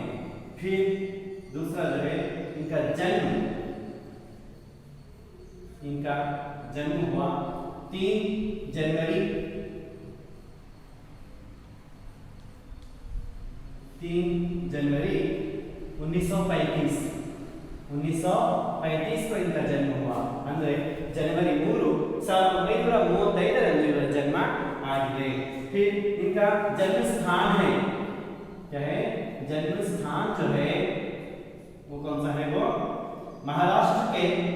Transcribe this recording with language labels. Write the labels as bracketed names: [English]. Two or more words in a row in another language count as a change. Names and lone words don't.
[Hindi] फिर दूसरा जो है इनका जन्म, इनका जन्म हुआ 3 जनवरी 1935 को इनका जन्म हुआ। [Kannada] ಅಂದ್ರೆ ಜನವರಿ 3, 1935 ಇವರ ಜನ್ಮ आगरे। [Hindi] फिर इनका जन्म स्थान है, क्या है, जन्म स्थान जो है वो कौन सा है, वो महाराष्ट्र के